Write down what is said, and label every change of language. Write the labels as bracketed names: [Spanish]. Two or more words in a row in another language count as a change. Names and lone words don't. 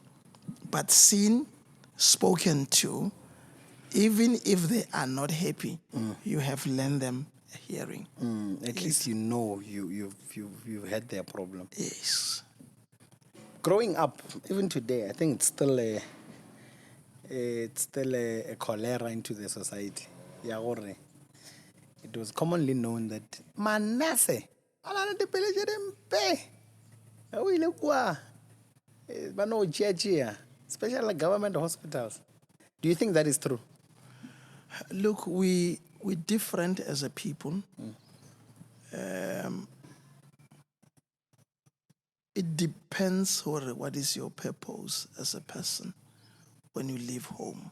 [English] But seen, spoken to, even if they are not happy, you have lent them a hearing. At least you know you've had their problem. Yes. Growing up, even today, I think it's still a cholera into the society. [Northern Sotho] ya gore [English] it was commonly known that [Northern Sotho] manase a na le dipeletse dimpe o ile kwa ba no tšea [English] especially government hospitals. Do you think that is true? Look, we're different as a people. It depends on what is your purpose as a person when you leave home.